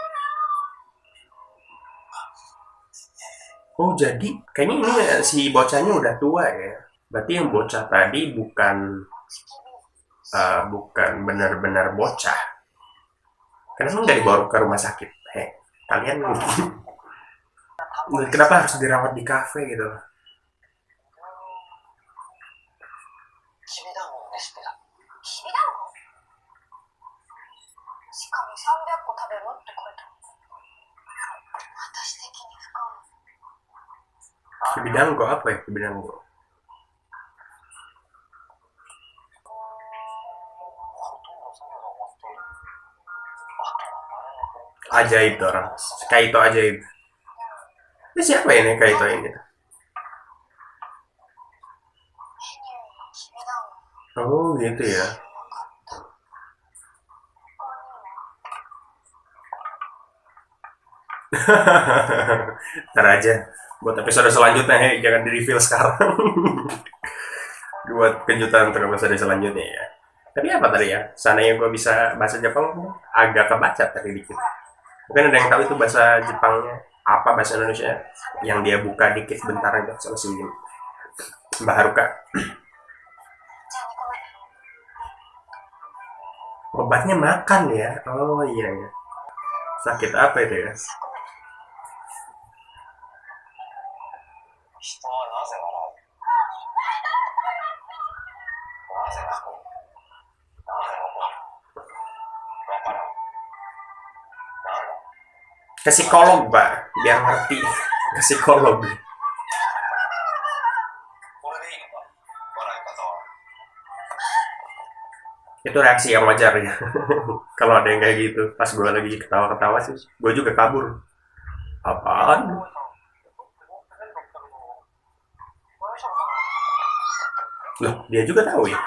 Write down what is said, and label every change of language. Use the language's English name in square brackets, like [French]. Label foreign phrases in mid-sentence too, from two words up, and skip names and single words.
[Indonesian] Oh jadi kayaknya ini si bocahnya udah tua ya. Berarti yang bocah tadi bukan bukan benar-benar bocah, kenapa nggak dibawa ke rumah sakit? Kalian kenapa harus dirawat di kafe gitu? [Japanese] きびだんごのレシピだ。きびだんごしかも300個食べろって書いてある。私的に不可能。 [Indonesian] Kibidanggo apa ya kibidanggo? [Japanese] ほとんど作業が終わっている。あとは前の [Indonesian] Ajaib tuh orang. Kaito ajaib. Ini siapa ini Kaito ini? [Japanese] メニューのきびだんご [Indonesian] Oh gitu ya. [Japanese] 分かった。他には [Indonesian] Ntar aja. Buat episode selanjutnya, jangan di-reveal sekarang. Buat kejutan untuk episode selanjutnya ya. Tapi apa tadi ya? Seandainya gue bisa bahasa Jepang, agak kebaca tadi dikit. Mungkin ada yang tahu itu bahasa Jepangnya apa, bahasa Indonesia yang dia buka dikit bentar aja sama si Mbak Haruka. [Japanese] じゃあ2個目。 [Indonesian] Obatnya makan ya? Oh iya ya. Sakit apa itu ya? [Japanese] 100 個目。人はなぜ笑う？なぜ泣く？なぜ怒る？わからん。なんだ？ [Indonesian] Ke psikolog Pak, biar ngerti. Ke psikolog. [Japanese] これでいいのか？笑い方は。 [Indonesian] Itu reaksi yang wajar ya. Kalau ada yang kayak gitu, pas gue lagi ketawa-ketawa sih, gue juga kabur. Apaan? Loh, dia juga tahu ya?